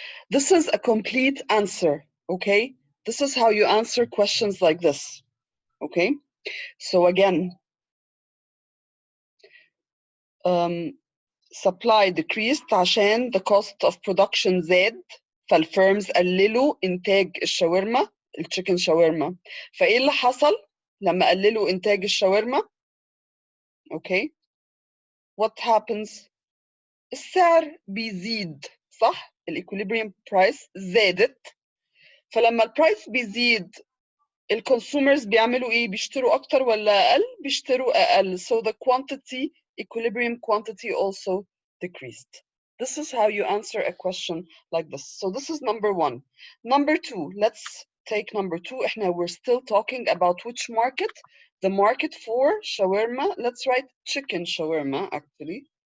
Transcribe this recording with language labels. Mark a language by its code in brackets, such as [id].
[en] This is a complete answer, okay? This is how you answer questions like this, okay? So again, supply decreased [ar] عشان the cost of production زاد فالفيرمز قللوا إنتاج الشاورما التشيكن شاورما. فإيه اللي حصل لما قللوا إنتاج الشاورما؟ [en] okay, what happens؟ [ar] السعر بيزيد، صح؟ الايكوليبريم برايس زادت، فلما البرايس بيزيد الكونسومرز بيعملوا ايه؟ بيشتروا اكتر ولا اقل؟ بيشتروا اقل. [en] So the quantity, equilibrium quantity also decreased. This is how you answer a question like this. So this is number one. Number two, let's take number two. We're still talking about which market? The market for shawarma. Let's write chicken shawarma actually.